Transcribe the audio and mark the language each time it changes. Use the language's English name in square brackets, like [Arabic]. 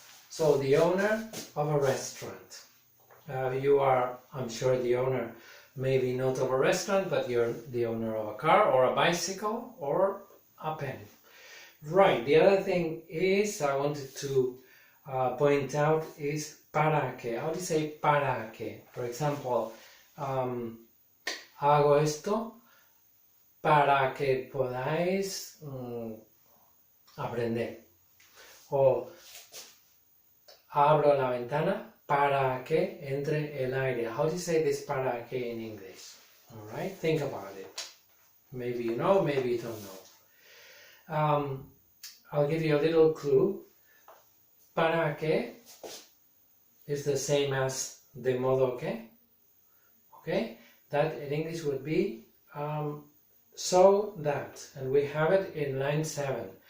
[English] So the owner of a restaurant. You are, I'm sure, the owner maybe not of a restaurant, but you're the owner of a car or a bicycle or a pen. Right, the other thing is I wanted to point out is [Spanish] para qué. [English] How do you say [Spanish] para qué? For example, hago esto para que podáis aprender. O abro la ventana para que entre el aire. [English] How do you say this [Spanish] para que [English] in English? Alright, think about it. Maybe you know, maybe you don't know. I'll give you a little clue. [Spanish] Para que [English] is the same as [Spanish] de modo que. [English] Okay, that in English would be so that, and we have it in line 7.